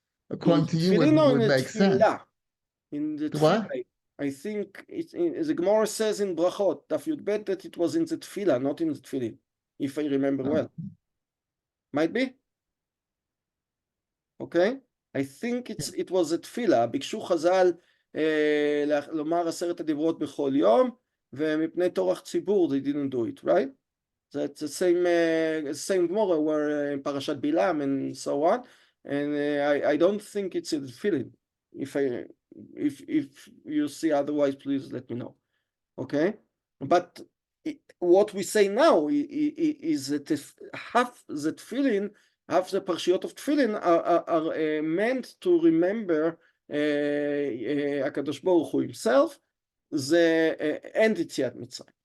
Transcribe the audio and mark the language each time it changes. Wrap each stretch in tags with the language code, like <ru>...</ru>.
<en>According to you, it would make sense. In the what? I think the Gemara says in Brachot, Daf Yud Bet, that it was in the tefillah, not in the tefillin, if I remember well. Might be. Okay, I think it was a tefillah.</en> <he>ביקשו חז"ל לומר 10 הדיברות בכל יום, ומפני טורח ציבור</he> <en>they didn't do it, right? That's the same Gemara where in Parashat Bilam and so on, and I don't think it's in the tefillin. If you see otherwise, please let me know. Okay, but what we say now is that half the tefillin, half the parashiyot of tefillin are meant to remember Hakadosh Baruch Hu himself, and Yetziat Mitzrayim.</en>